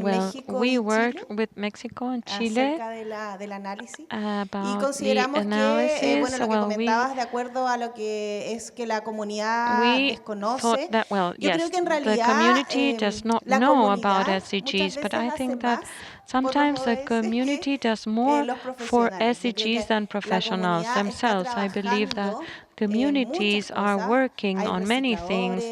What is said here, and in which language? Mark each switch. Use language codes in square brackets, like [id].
[en] México we worked with Mexico and Chile [es] acerca del análisis y consideramos que, bueno, lo que comentabas de acuerdo a lo que es que la comunidad desconoce. Yo creo que en realidad [en] the community does not know about SDGs, but I think that sometimes the community does more for SDGs than professionals themselves. I believe that communities are working on many things.